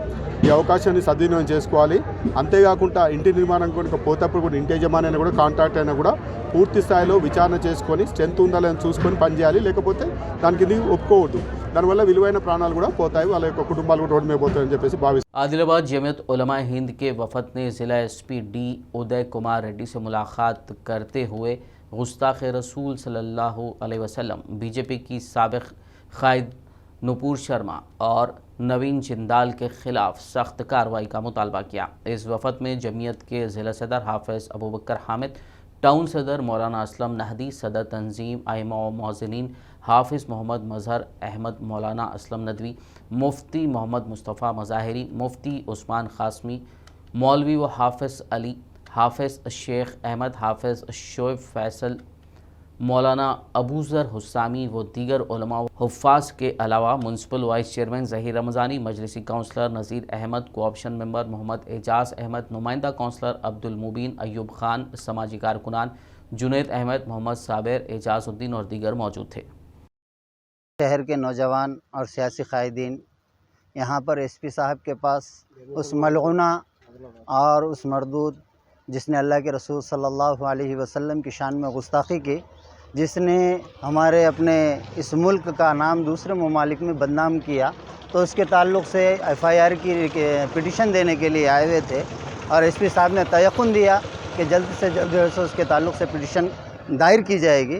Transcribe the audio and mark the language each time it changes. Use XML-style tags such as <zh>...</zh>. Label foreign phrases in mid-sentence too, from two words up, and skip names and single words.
<te>ఈ అవకాశాన్ని సద్వినియోగం చేసుకోవాలి. అంతేకాకుండా ఇంటి నిర్మాణం కనుక పోతప్పుడు కూడా ఇంటి యజమాని అయినా కూడా కాంట్రాక్ట్ అయినా కూడా పూర్తి స్థాయిలో విచారణ చేసుకొని స్ట్రెంత్ ఉందా లేదని చూసుకొని పనిచేయాలి. లేకపోతే దానికి ఇది ఒప్పుకోవద్దు. దానివల్ల విలువైన ప్రాణాలు కూడా పోతాయి, వాళ్ళ యొక్క కుటుంబాలు కూడా రోడ్డు మీద పోతాయని చెప్పేసి భావిస్తారు.</te> <ur>عادل آباد جمعیت علماء ہند کے وفد نے ضلع SP D ادے کمار ریڈی سے ملاقات کرتے ہوئے گستاخ رسول</ur> <ar>صلی اللہ علیہ وسلم,</ar> <ur>BJP کی سابق قائد نوپور شرما اور نوین جندال کے خلاف سخت کارروائی کا مطالبہ کیا. اس وفد میں جمعیت کے ضلع صدر حافظ ابو بکر حامد، ٹاؤن صدر مولانا اسلم نہدی، صدر تنظیم ائمہ و مؤذنین حافظ محمد مظہر احمد، مولانا اسلم ندوی، مفتی محمد مصطفیٰ مظاہری، مفتی عثمان قاسمی، مولوی و حافظ علی، حافظ شیخ احمد، حافظ شعیب فیصل، مولانا ابوذر حسامی و دیگر علماء حفاظ کے علاوہ</ur> <en>municipal vice chairman</en> <ur>ظہیر رمضانی، مجلسی کونسلر نذیر احمد,</ur> <en>co-option member</en> <ur>محمد اعجاز احمد، نمائندہ کونسلر عبدالمبین، ایوب خان، سماجی کارکنان جنید احمد، محمد صابر، اعجازالدین اور دیگر موجود تھے. شہر کے نوجوان اور سیاسی قائدین یہاں پر ایس پی صاحب کے پاس اس ملعونہ اور اس مردود جس نے اللہ کے رسول</ur> <ar>صلی اللہ علیہ وسلم</ar> <ur>کی شان میں گستاخی کی، جس نے ہمارے اپنے اس ملک کا نام دوسرے ممالک میں بدنام کیا، تو اس کے تعلق سے FIR کی پٹیشن دینے کے لیے آئے ہوئے تھے اور ایس پی صاحب نے تیقن دیا کہ جلد سے جلد جو ہے اس کے تعلق سے پٹیشن دائر کی جائے گی.</ur>